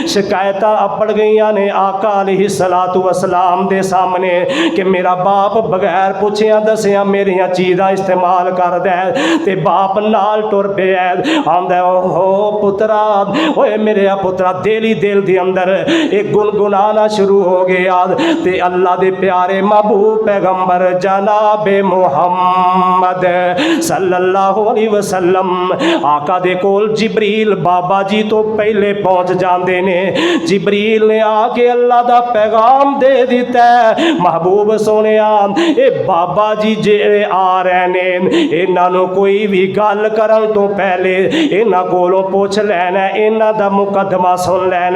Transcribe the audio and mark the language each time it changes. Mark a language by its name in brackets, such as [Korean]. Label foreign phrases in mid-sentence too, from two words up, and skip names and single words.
[Punjabi] شکایت اپڑ گئی نے آقا [Arabic] عليه الصلاة والسلام [Punjabi] دے سامنے کہ میرا باپ بغیر پچھیا دسیا میریاں چیزاں استعمال کردا ہے تے باپ نال ٹر پیا. آندا اوہو پترا، اوئے میرے پترا، دل ہی دل دے اندر اک گنگنانا شروع ہو گیا تے اللہ دے پیارے محبوب پیغمبر جنابِ محمد [Arabic] صلى الله عليه وسلم [Punjabi] آقا دے کول جبریل بابا جی توں پہلے پہنچ جاندے نے. جبریل نے آ کے اللہ دا پیغام دے دتا ہے، محبوب سوہنے ایہہ بابا جی جے آ رہے نے، ایہناں نوں کوئی وی گل کرن توں پہلے ایہناں کولوں پچھ لینا، ایہناں دا مقدمہ سن لینا.